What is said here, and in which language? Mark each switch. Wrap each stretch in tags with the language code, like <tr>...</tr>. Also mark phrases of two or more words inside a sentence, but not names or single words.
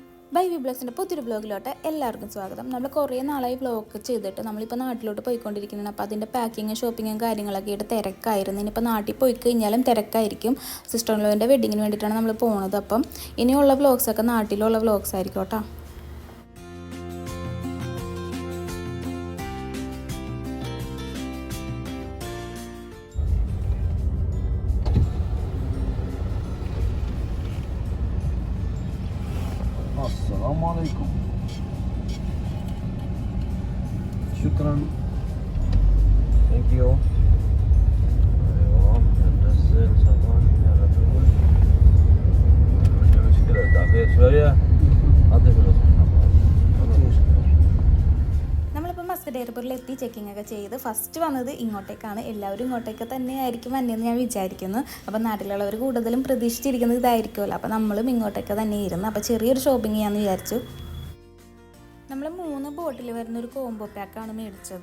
<ml>ബൈ വി ബ്ലോഗ്സിൻ്റെ പുതിയൊരു ബ്ലോഗിലോട്ട് എല്ലാവർക്കും സ്വാഗതം. നമ്മൾ കുറേ നാളായി വ്ളോഗ് ചെയ്തിട്ട് നമ്മളിപ്പോൾ നാട്ടിലോട്ട് പോയിക്കൊണ്ടിരിക്കുന്നതാണ്. അപ്പോൾ അതിൻ്റെ പാക്കിങ്ങും ഷോപ്പിങ്ങും കാര്യങ്ങളൊക്കെ ആയിട്ട് തിരക്കായിരുന്നു. ഇനിയിപ്പോൾ നാട്ടിൽ പോയി കഴിഞ്ഞാലും തിരക്കായിരിക്കും.</ml> <en>sister in law</en> <ml>വെഡിങ്ങിന് വേണ്ടിയിട്ടാണ് നമ്മൾ പോകുന്നത്. അപ്പം ഇനിയുള്ള വ്ളോഗ്സൊക്കെ നാട്ടിലുള്ള വ്ളോഗ്സ് ആയിരിക്കും കേട്ടോ.</ml> <ar>السلام عليكم. شكرا.</ar> <en>Thank you.</en> <ar>ايوه ننزل صباح على طول. مش مشكلة تعطيه شوية. أعطيه فلوس.</ar> <ml>നമ്മളിപ്പോൾ മസ്കറ്റ് എയർപോർട്ടിൽ എത്തി ചെക്കിംഗ് ഒക്കെ ചെയ്ത് ഫസ്റ്റ് വന്നത് ഇങ്ങോട്ടേക്കാണ്. എല്ലാവരും ഇങ്ങോട്ടേക്ക് തന്നെ ആയിരിക്കും വന്നതെന്ന് ഞാൻ വിചാരിക്കുന്നു. അപ്പോൾ നാട്ടിലുള്ളവർ കൂടുതലും പ്രതീക്ഷിച്ചിരിക്കുന്നത് ഇതായിരിക്കുമല്ലോ. അപ്പോൾ നമ്മളും ഇങ്ങോട്ടേക്ക് തന്നെ ഇരുന്നു. അപ്പോൾ ചെറിയൊരു ഷോപ്പിംഗ് ചെയ്യാമെന്ന് വിചാരിച്ചു. നമ്മൾ 3 ബോട്ടിൽ വരുന്നൊരു</ml> <en>combo pack</en> <ml>മേടിച്ചത്.</ml>